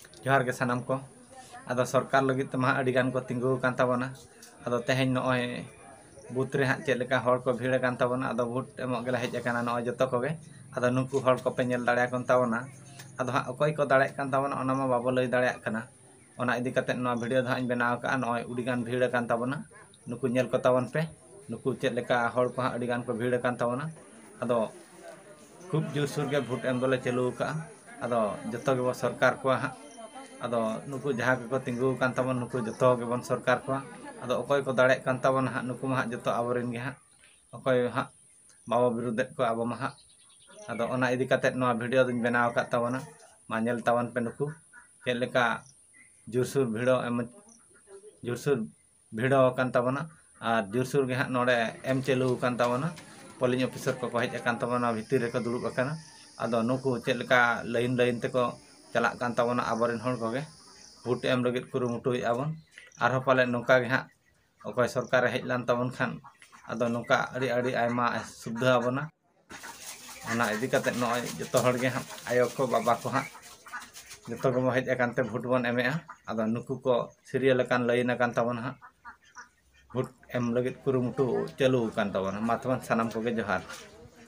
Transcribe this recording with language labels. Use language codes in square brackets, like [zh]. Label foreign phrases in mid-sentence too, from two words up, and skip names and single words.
[sat] जोहार के सानाम को आदो सरकार लगित तमा अड़ी गान को तिंगु कान ताबना आदो तेहेन नय बूथ रे हां चेद लेका हर को भीड़ कान ताबना आदो वोट एमक गेला हेज अकाना नय जतो कोगे आदो नुकु हर को पे नेल दाड़े कोन ताबना आदो हां अकोय को दाड़े कान ताबना ओना मा बाबो लई दाड़े काना ओना इदी कते नो वीडियो धा इन बनाव का नय उडी गान भीड़ कान ताबना नुकु नेल को ताबन पे नुकु चेद लेका हर को हां अड़ी गान को भीड़ कान ताबना आदो खूब जोरसोर के भोट एम दोले चालू का आदो जतो के सरकार को हां आदो नुकु जहाँ को तिंगु कान ताबन नुकु जतो के बन सरकार को आदो अकोय को दाड़े कान ताबन हां नुकु मा जतो आबोरेन गे हां अकोय हां बाबा विरुद्ध को आबो मा हां आदो ओना इदी कते नो वीडियो दिन बनाव का ताबना मा नेल ताबन पे नुकु चेद लेका जोरसोर भिड़ो जोरसोर भिड़ो कान ताबना और जोरसोर गे हां नोडे एम चालू कान ताबना [en] polling officer [sat] को हेज अकान ताबना भितर रे को दुड़ुब अकाना आदो नुकु चेद लेका लाइन लाइन ते को चला कान ताबना आबोरेन हर कोगे भोट एम लगित कुरुमुटुय आबन आरो पाले नोका गे हां अकोय सरकार हेज लान ताबन खान आदो नोका अड़ी अड़ी आयमा सुविधा आबना ओना इदी कते नय जतो हर गे हां आयो को बाबा को हां जतो को हेज अकान ते भोट बन एमेआ आदो नुकु को सीरियल अकान लाइन अकान ताबन हां भोट एम लगित कुरुमुटु चालू कान ताबना माथवन सानाम कोगे जोहार।